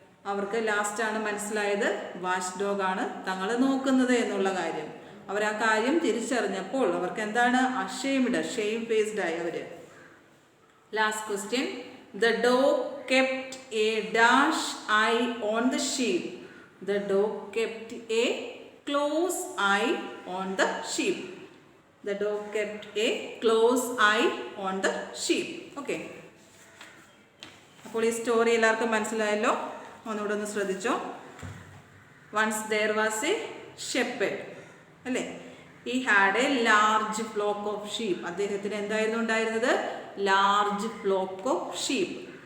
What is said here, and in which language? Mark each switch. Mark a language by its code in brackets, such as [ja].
[ml] അവർക്ക് ലാസ്റ്റാണ് മനസ്സിലായത് വാച്ച് ഡോഗാണ് തങ്ങളെ നോക്കുന്നത് എന്നുള്ള കാര്യം. അവർ ആ കാര്യം തിരിച്ചറിഞ്ഞപ്പോൾ അവർക്ക് എന്താണ്? [en] ashamed, shame faced [ml] ആയി അവർ. [en] Last question, the dog kept a dash eye on the sheep. The dog kept a close eye on the sheep. The dog kept a close eye on the sheep. Okay. [ml] അപ്പോൾ ഈ story എല്ലാവർക്കും മനസ്സിലായല്ലോ? ഒന്നുകൂടെ ഒന്ന് ശ്രദ്ധിച്ചോ. [en] Once there was a shepherd അല്ലേ? He had a large flock of sheep. [ml] അദ്ദേഹത്തിന് എന്തായിരുന്നു ഉണ്ടായിരുന്നത്? [en] Large flock of sheep.